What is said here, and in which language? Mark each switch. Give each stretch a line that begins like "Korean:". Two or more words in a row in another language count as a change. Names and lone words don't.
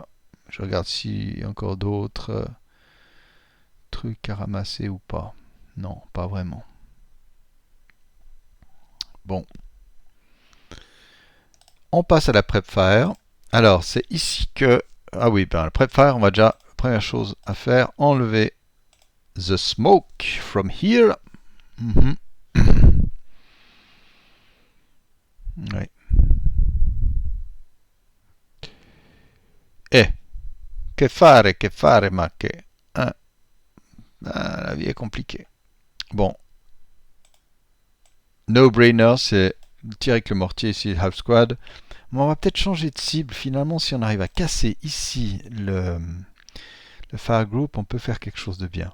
French: Je regarde s'il y a encore d'autres trucs à ramasser ou pas. Non, pas vraiment. Bon. On passe à la
English: prep fire.
French: Alors, c'est ici que... Ah oui, ben, la
English: prep fire,
French: on va déjà... Première chose à faire, enlever
English: the smoke from here.
French: Oui.
Italian: E che fare, ma che...
French: Hein? Ah, la vie est compliquée. Bon. No-brainer, c'est tirer avec le mortier ici,
English: half squad.
French: Mais on va peut-être changer de cible. Finalement, si on arrive à casser ici le
English: fire group,
French: on peut faire quelque chose de bien.